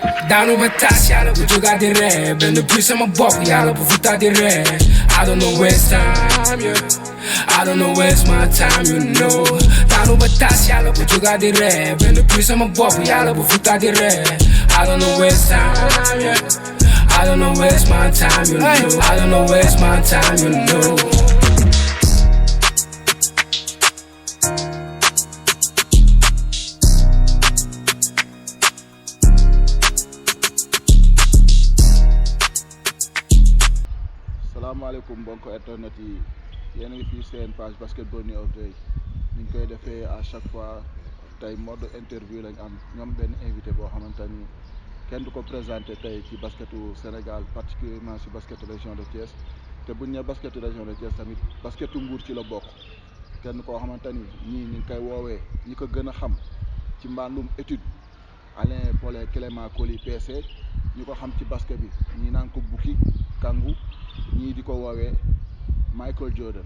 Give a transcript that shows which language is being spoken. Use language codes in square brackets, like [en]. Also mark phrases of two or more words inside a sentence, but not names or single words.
[wo] daanu ba taas yàlla bu jógaat di ree benn bruit sama bopp yàlla bu futtaat di ree [en] I don't know waste time, yeah. I don't know waste my time, you know. [wo] daanu ba taas yàlla bu jógaat di ree benn bruit sama bopp yàlla bu futtaat di ree [en] I don't know waste time, yeah. I don't know waste my time, you know. I don't know waste my time, you know. [wo] salaamaaleykum mbokk internet yi yéen a ngi fii seen page basketball [en] news of day [wo] ni ñu koy defee [fr] à chaque fois [wo] tey mode interview lañ am ñoom benn invité boo xamante ni kenn du ko présenté tey ci basketu Sénégal particulièrement ci basketu [fr] région de Thiès [wo] te buñ ne basketu [fr] région de Thiès [wo] tamit basketu Mbour ci la bokk kenn koo xamante ni ñii ñu ngi koy woowee ñi ko gën a xam ci mbàndum étude Alain Paulin Clément Coly PC ñu ko xam ci basket bi ñii naan ko Bouki Kangou ñii di ko woowee Michael Jordan.